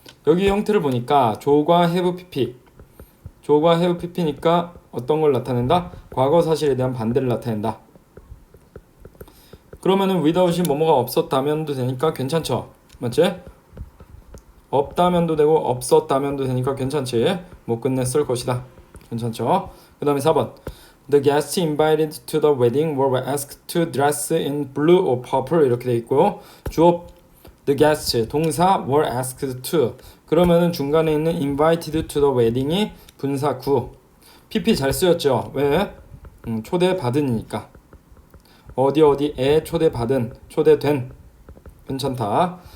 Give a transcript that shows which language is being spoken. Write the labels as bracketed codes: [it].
[ko] 여기 형태를 보니까 조과 have pp 조과 have pp니까 어떤 걸 나타낸다? 과거 사실에 대한 반대를 나타낸다. 그러면은 without이 뭐뭐가 없었다면도 되니까 괜찮죠. 맞지? 없다면도 되고 없었다면도 되니까 괜찮지. 못 끝냈을 것이다. 괜찮죠? 그 다음에 4번 [en] The guests invited to the wedding were asked to dress in blue or purple [ko] 이렇게 돼 있고요. 주어 The guests 동사 were asked to 그러면은 중간에 있는 [en] invited to the wedding [ko] 이 분사 구 pp 잘 쓰였죠. 왜? 초대받은이니까 어디에 초대받은 초대된 괜찮다.